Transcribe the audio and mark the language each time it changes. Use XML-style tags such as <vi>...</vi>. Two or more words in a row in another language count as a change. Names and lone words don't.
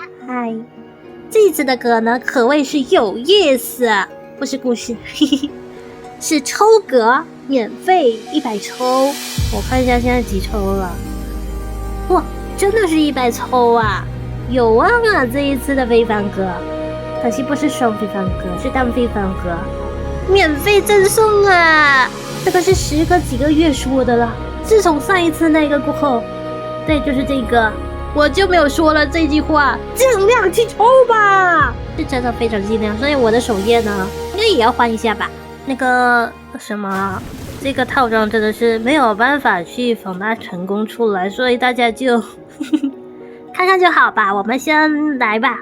<zh>嗨，這一次的歌呢，可謂是有意思，不是故事，是抽格，免費100抽。我看一下現在幾抽了，哇，真的是100抽啊！有望啊，這一次的非凡歌，可惜不是雙非凡歌，是單非凡歌，免費贈送啊！這個是時隔幾個月說的了，自從上一次那個過後，對，就是這個，我就沒有說了這句話，盡量去抽吧，是真的非常盡量。所以我的首頁呢，應該也要換一下吧。那個什麼，這個套裝真的是沒有辦法去放大成功出來，所以大家就看看就好吧。我們先來吧。</zh>